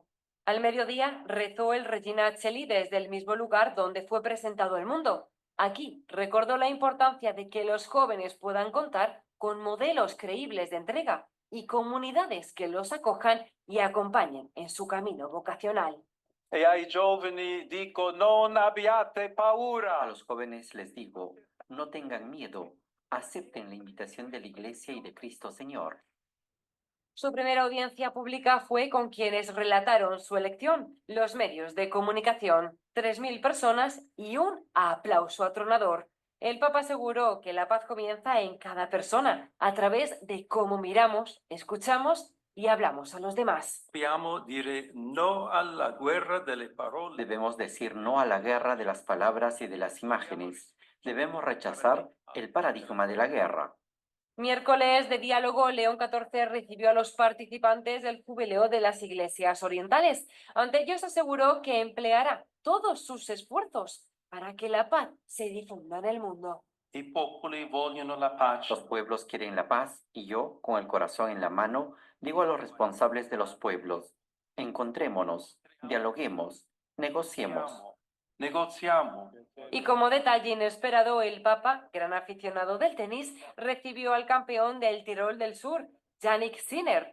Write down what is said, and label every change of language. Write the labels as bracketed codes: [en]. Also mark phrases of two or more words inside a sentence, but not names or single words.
[es] Al mediodía rezó el Regina Coeli desde el mismo lugar donde fue presentado el mundo. Aquí recordó la importancia de que los jóvenes puedan contar con modelos creíbles de entrega y comunidades que los acojan y acompañen en su camino vocacional. [it] E ai giovani dico: non abbiate [es] A [it] paura. [es] los jóvenes les digo, no tengan miedo, acepten la invitación de la Iglesia y de Cristo Señor. Su primera audiencia pública fue con quienes relataron su elección, los medios de comunicación, 3.000 personas y un aplauso atronador. El Papa aseguró que la paz comienza en cada persona, a través de cómo miramos, escuchamos y hablamos a los demás. [it] Dobbiamo dire no alla guerra delle parole. [es] Debemos decir no a la guerra de las palabras y de las imágenes. Debemos rechazar el paradigma de la guerra. Miércoles de diálogo, León XIV recibió a los participantes del jubileo de las iglesias orientales. Ante ellos aseguró que empleará todos sus esfuerzos para que la paz se difunda en el mundo. [it] I popoli vogliono la pace. [es] Los pueblos quieren la paz y yo, con el corazón en la mano, digo a los responsables de los pueblos, encontrémonos, dialoguemos, negociemos. [it] Negoziamo. [es] Y como detalle inesperado, el Papa, gran aficionado del tenis, recibió al campeón del Tirol del Sur, Yannick Sinner.